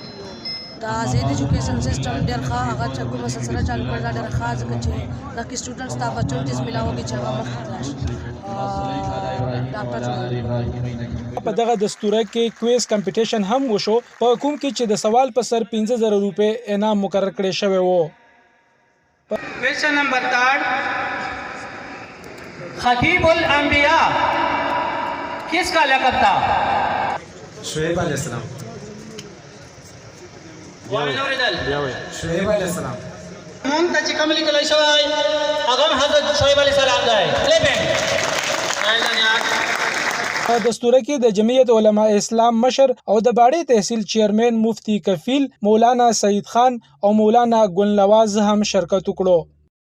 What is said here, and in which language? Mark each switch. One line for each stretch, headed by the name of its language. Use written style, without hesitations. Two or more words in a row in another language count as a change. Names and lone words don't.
Pashto: دا زید
English: education system
Pashto: ډېر ښه هغه چې کومه سلسله چالو کړې دا ډېره ښه ځکه چې دا کې سټوډنټس ته اپرچونټیز ملاوږي چې هغه مخکې راشي. په دغه دستوره کې کویز کمپټیشن هم وشو په کوم کې چې د سوال په سر 15,000 روپے انعام مقرر کړی شوی وو.
English: question number
Urdu: 3
Arabic: خطیب الانبیاء
Urdu: کس کا لقب تھا? شعیب علیہ السلام۔ شعیب علیہ السلام.
Pashto: موږ ته چې کوم لیکل شوی هغه حضرت شعیب علیه السلام دی. په دستوره کې د جمعیت علماء اسلام مشر او د باړې تحصیل چیرمن مفتی کفیل مولانا سعید خان او مولانا ګل نواز هم شرکت وکړو.